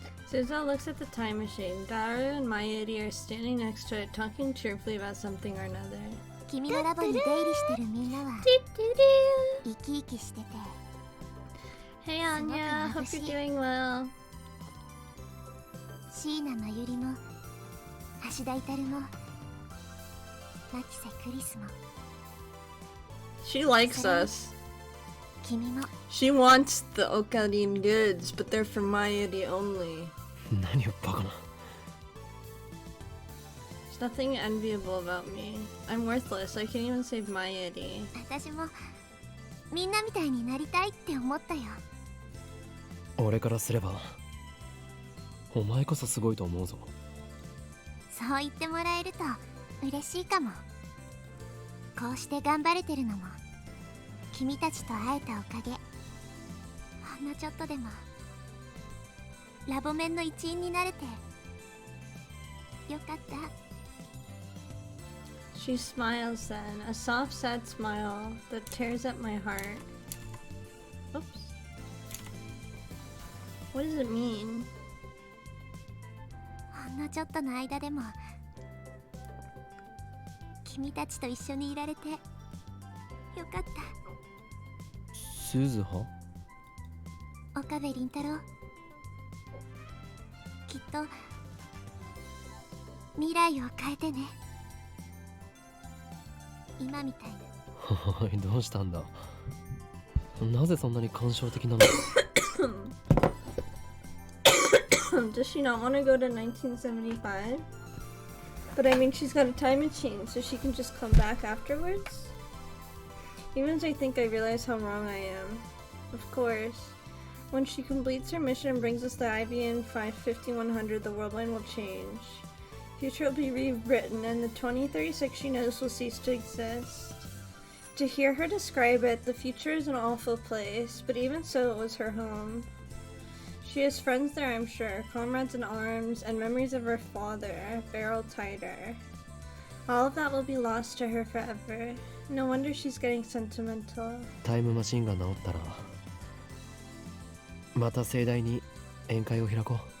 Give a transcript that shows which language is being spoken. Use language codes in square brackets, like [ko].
[en] Susan looks at the time machine. Daru and Mayuri are standing next to it, talking cheerfully about something or another. [ja] 君のラボに出入りしてるみんなは生き生きしてて。 [en] Hey Anya, hope you're doing well. [ja] 椎名真由里も橋田至も牧瀬クリスも [en] She likes us. [ja] 君も。 [en] She wants the Okarin goods, but they're for Mayuri only. [ja] 何をバカな。 [en] There's nothing enviable about me. I'm worthless. I can't even save my Eddie. [ja] 私もみんなみたいになりたいって思ったよ。俺からすればお前こそすごいと思うぞ。そう言ってもらえると嬉しいかも。こうして頑張れてるのも君たちと会えたおかげ。ほんのちょっとでもラボメンの一員になれてよかった。 [en] She smiles then, a soft, sad smile that tears at my heart. Oops. What does it mean? [ja] ほんのちょっとの間でも君たちと一緒にいられてよかった。鈴葉？岡部倫太郎、きっと未来を変えてね。今みたいな。おい、どうしたんだ。なぜそんなに感傷的なの？ [en] Does she not want to go to 1975? But I mean, she's got a time machine, so she can just come back afterwards? Even as I think, I realize how wrong I am. Of course. When she completes her mission and brings us the IBN 5100, the world line will change. Future will be rewritten, and the 2036 she knows will cease to exist. To hear her describe it, the future is an awful place, but even so, it was her home. She has friends there, I'm sure, comrades in arms, and memories of her father, Beryl Tider. All of that will be lost to her forever. No wonder she's getting sentimental. [ja] タイムマシンが治ったらまた盛大に宴会を開こう。